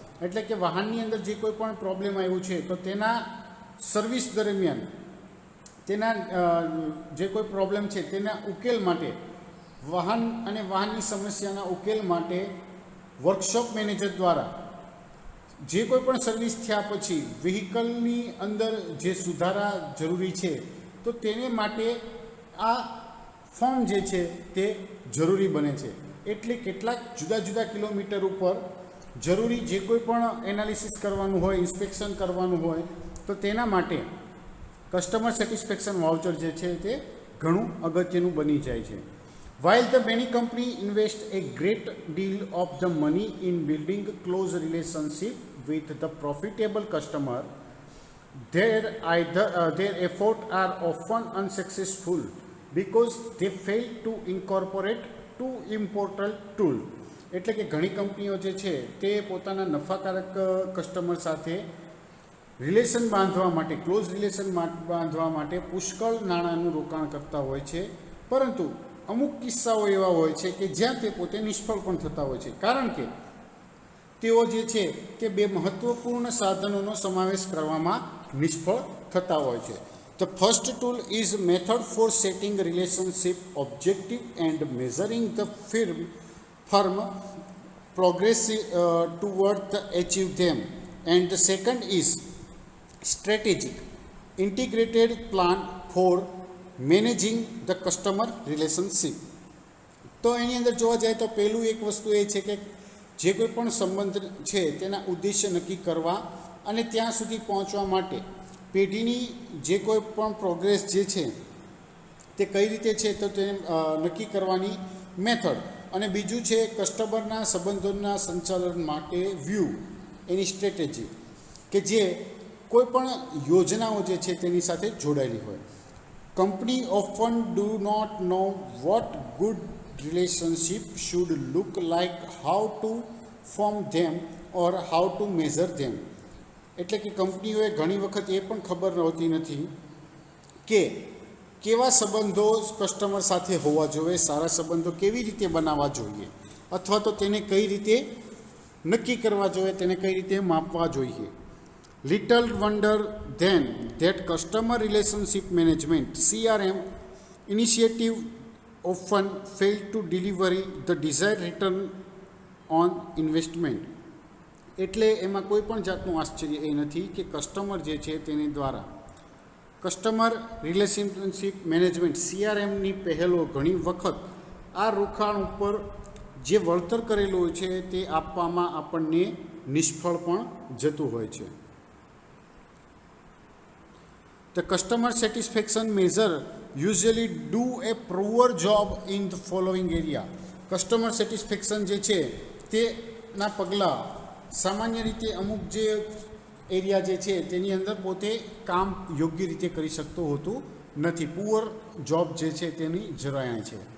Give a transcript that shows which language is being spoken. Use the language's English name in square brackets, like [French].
[Gujarati] એટલે કે વાહનની અંદર જે કોઈ પણ પ્રોબ્લેમ આવ્યું છે તો તેના સર્વિસ દરમિયાન તેના જે કોઈ પ્રોબ્લેમ છે તેના ઉકેલ માટે વાહન અને વાહનની સમસ્યાના ઉકેલ માટે વર્કશોપ મેનેજર દ્વારા જે કોઈ પણ સર્વિસ થયા પછી વ્હીકલની અંદર જે સુધારા જરૂરી છે તો તેને માટે આ ફોર્મ જે છે તે જરૂરી બને છે. એટલે કેટલાક જુદા જુદા કિલોમીટર ઉપર જરૂરી જે કોઈ પણ એનાલિસિસ કરવાનું હોય, ઇન્સ્પેક્શન કરવાનું હોય તો તેના માટે કસ્ટમર સેટિસ્ફેક્શન વાઉચર જે છે તે ઘણું અગત્યનું બની જાય છે. [English] While the many company invest a great deal of the money in building close relationship with the profitable customer, their efforts are often unsuccessful because they fail to incorporate two important tools. [Gujarati] એટલે કે ઘણી કંપનીઓ જે છે તે પોતાના નફાકારક customer સાથે રિલેશન બાંધવા માટે, ક્લોઝ રિલેશન બાંધવા માટે પુષ્કળ નાણાંનું રોકાણ કરતા હોય છે, પરંતુ અમુક કિસ્સાઓ એવા હોય છે કે જ્યાં તે પોતે નિષ્ફળ પણ થતા હોય છે, કારણ કે તેઓ જે છે તે બે મહત્વપૂર્ણ સાધનોનો સમાવેશ કરવામાં નિષ્ફળ થતા હોય છે. [English] The first tool is method for setting relationship objective and measuring the firm progress toward the achieve them, and the second is strategic integrated plan for managing the customer relationship. [Gujarati] તો એની અંદર જોવા જાય તો પહેલું એક વસ્તુ એ છે કે જે કોઈ પણ સંબંધ છે તેના ઉદ્દેશ્ય નક્કી કરવા અને ત્યાં સુધી પહોંચવા માટે પેઢીની જે કોઈ પણ પ્રોગ્રેસ જે છે તે કઈ રીતે છે તો તેને નક્કી કરવાની મેથડ, અને બીજું છે કસ્ટમરના સંબંધોના સંચાલન માટે વ્યૂ, એની સ્ટ્રેટેજી કે જે કોઈ પણ યોજનાઓ જે છે તેની સાથે જોડાયેલી હોય. [English] Company often do not know what good relationship should look like, how to form them or how to measure them. [Gujarati] એટલે કે કંપનીઓએ ઘણી વખત એ પણ ખબર હોતી નથી કે કેવા સંબંધો કસ્ટમર સાથે હોવા જોઈએ, સારા સંબંધો કેવી રીતે બનાવવા જોઈએ, અથવા તો તેને કઈ રીતે નક્કી કરવા જોઈએ, તેને કઈ રીતે માપવા જોઈએ. [English] Little wonder then that customer relationship management CRM initiative often fail to deliver the desired return on investment. [Gujarati] એટલે એમાં કોઈ પણ જાતનું આશ્ચર્ય એ નથી કે કસ્ટમર જે છે તેની દ્વારા કસ્ટમર રિલેશનશિપ મેનેજમેન્ટ CRMની પહેલો ઘણી વખત આ રોકાણ ઉપર જે વળતર કરેલું હોય છે તે આપવામાં આપણને નિષ્ફળ પણ જતું હોય છે. [English] The customer satisfaction measure usually do a poor job in the following area. [Gujarati] Customer satisfaction જે છે તેના પગલાં સામાન્ય રીતે અમુક જે એરિયા જે છે તેની અંદર પોતે કામ યોગ્ય રીતે કરી શકતો હોતું નથી. પુઅર જોબ જે છે તેની જરાય છે.